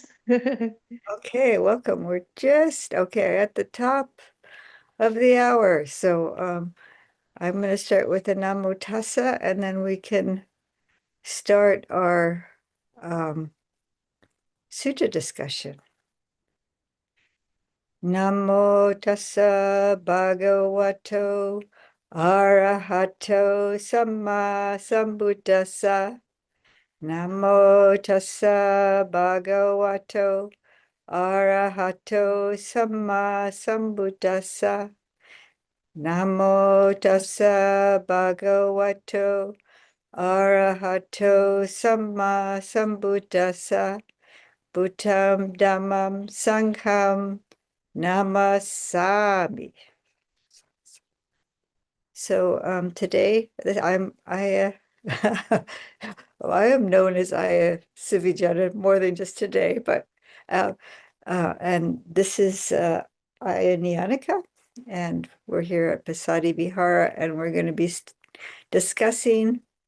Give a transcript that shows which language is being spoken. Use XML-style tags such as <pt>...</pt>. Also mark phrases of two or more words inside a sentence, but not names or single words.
<en>Okay, welcome. We're just, okay, at the top of the hour. So I'm going to start with the</en> <pi>Namo Tassa,</pi> <en>and then we can start our sutta discussion.</en> <pi>Namo Tassa Bhagavato Arahato Samma Sambuddhassa. Namo Tassa Bhagavato Arahato Samma Sambuddhassa. Namo Tassa Bhagavato Arahato Samma Sambuddhassa. Buddham Dhammam Sangham Namasami.</pi> <en>So today I well, I am known as Aya Sivijana more than just today, but and this is Aya Nyanika, and we're here at Pasadi Vihara, and we're going to be discussing</en>